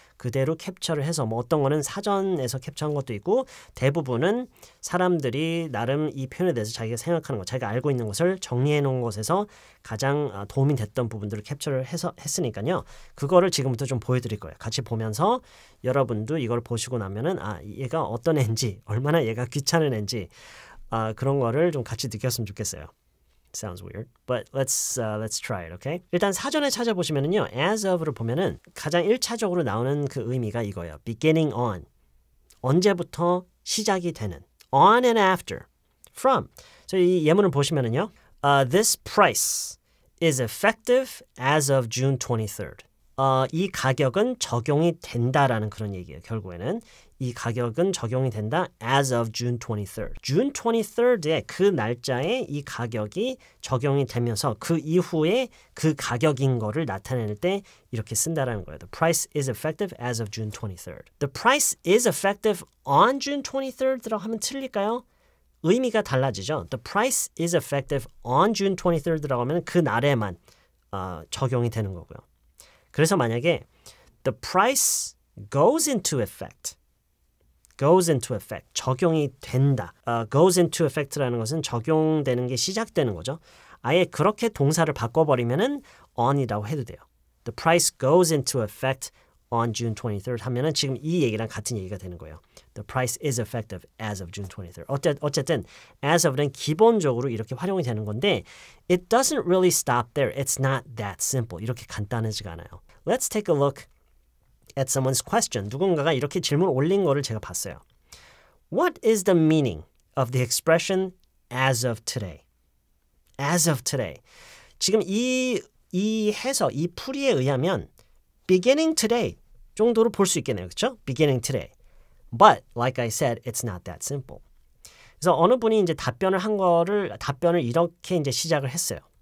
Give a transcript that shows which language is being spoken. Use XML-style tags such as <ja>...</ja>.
<ko>그대로 캡처를 해서 뭐 어떤 거는 사전에서 캡처한 것도 있고 대부분은 사람들이 나름 이 표현에 대해서 자기가 생각하는 것, 자기가 알고 있는 것을 정리해 놓은 것에서 가장 도움이 됐던 부분들을 캡처를 해서 했으니까요. 그거를 지금부터 좀 보여드릴 거예요. 같이 보면서 여러분도 이걸 보시고 나면은 얘가 어떤 애인지 얼마나 얘가 귀찮은 애인지 그런 거를 좀 같이 느꼈으면 좋겠어요.</ko> <en>Sounds weird, but let's try it, okay?</en> <ko>일단 사전에 찾아보시면은요, as of를 보면은 가장 1차적으로 나오는 그 의미가 이거예요.</ko> <en>beginning on,</en> <ko>언제부터 시작이 되는.</ko> <en>on and after, from.</en> <ko>이 예문을 보시면은요,</ko> <en>this price is effective as of June 23rd.</en> <ko>이 가격은 적용이 된다라는 그런 얘기예요. 결국에는 이 가격은 적용이 된다</ko> <en>as of June 23rd.</en> <ko>June 23rd에 그 날짜에 이 가격이 적용이 되면서 그 이후에 그 가격인 거를 나타낼 때 이렇게 쓴다라는 거예요.</ko> <en>The price is effective as of June 23rd. The price is effective on June 23rd라고</en> <ko>하면 틀릴까요? 의미가 달라지죠.</ko> <en>The price is effective on June 23rd</en> <ko>라고 하면 그 날에만 적용이 되는 거고요. 그래서 만약에</ko> <en>the price goes into effect,</en> <ko>적용이 된다.</ko> <en>goes into effect</en> <ko>라는 것은 적용되는 게 시작되는 거죠. 아예 그렇게 동사를 바꿔버리면은 on이라고 해도 돼요.</ko> <en>The price goes into effect on June 23rd</en> <ko>하면은 지금 이 얘기랑 같은 얘기가 되는 거예요.</ko> <en>The price is effective as of June 23rd.</en> <ko>어쨌든 as of는 기본적으로 이렇게 활용이 되는 건데</ko> <en>it doesn't really stop there. It's not that simple.</en> <ko>이렇게 간단하지가 않아요.</ko> <en>Let's take a look at someone's question.</en> <ko>누군가가 이렇게 질문을 올린 거를 제가 봤어요.</ko> <en>What is the meaning of the expression as of today? As of today.</en> <ko>지금 이 해석, 이 풀이에 의하면</ko> <en>beginning today</en> <ko>정도로 볼 수 있겠네요. 그렇죠?</ko> <en>beginning today. But like I said, it's not that simple.</en> <ko>그래서 어느 분이 이제 답변을 이렇게 이제 시작을 했어요.</ko>